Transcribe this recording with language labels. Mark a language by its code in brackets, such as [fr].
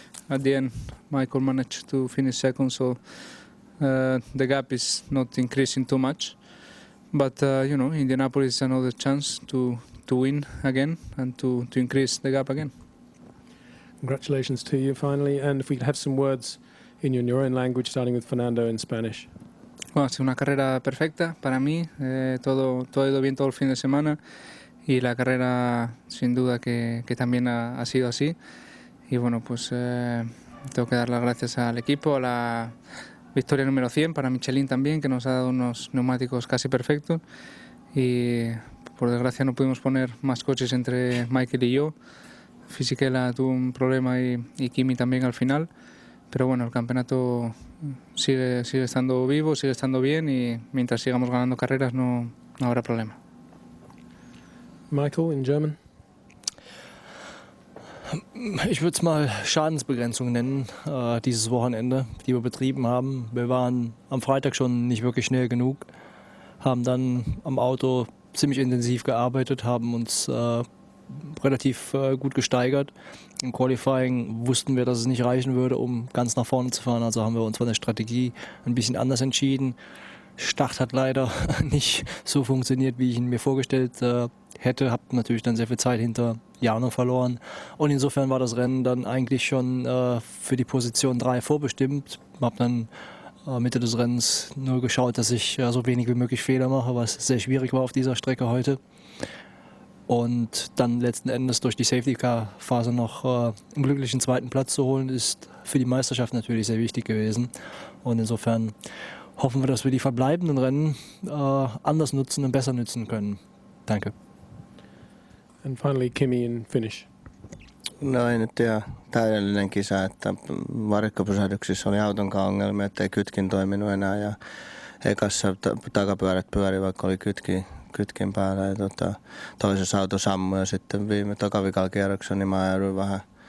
[en] At the end, Michael managed to finish second, so the gap is not increasing too much. But you know, Indianapolis is another chance to win again and to increase the gap again. Congratulations to you finally, and if we could have some words in your own language, starting with Fernando in Spanish. [es] Bueno, ha sido una carrera perfecta para mí, todo ha ido bien todo el fin de semana y la carrera sin duda que también ha sido así. Y bueno, pues tengo que dar las gracias al equipo, a la victoria número 100 para Michelin también, que nos ha dado unos neumáticos casi perfectos. Y por desgracia no pudimos poner más coches entre Michael y yo. Fisichella tuvo un problema y Kimi también al final. Pero bueno, el campeonato sigue estando vivo, sigue estando bien y mientras sigamos ganando carreras no habrá problema. [en] Michael, in German. [de] Ich würde es mal Schadensbegrenzung nennen, dieses Wochenende, die wir betrieben haben. Wir waren am Freitag schon nicht wirklich schnell genug, haben dann am Auto ziemlich intensiv gearbeitet, haben uns relativ gut gesteigert. Im Qualifying wussten wir, dass es nicht reichen würde, um ganz nach vorne zu fahren. Also haben wir uns von der Strategie ein bisschen anders entschieden. Start hat leider nicht so funktioniert, wie ich ihn mir vorgestellt hätte. Habe natürlich dann sehr viel Zeit hinter Jarno verloren. Und insofern war das Rennen dann eigentlich schon für die Position 3 vorbestimmt. Habe dann Mitte des Rennens nur geschaut, dass ich so wenig wie möglich Fehler mache, was sehr schwierig war auf dieser Strecke heute. Und dann letzten Endes durch die Safety-Car-Phase noch einen glücklichen zweiten Platz zu holen, ist für die Meisterschaft natürlich sehr wichtig gewesen. Und insofern hoffen wir, dass wir die verbleibenden Rennen anders nutzen und besser nutzen können. Danke. [en] And finally, Kimi in Finnish. [fi] No ei nyt ihan täydellinen kisa, että varikkopysähdyksissä oli autonkaan ongelmia, ettei kytkin toiminut enää ja ekassa takapyörät pyöri, vaikka oli kytkin päällä ja toisessa auto sammui ja sitten tokavikalla kierroksella niin mä jouduin vähän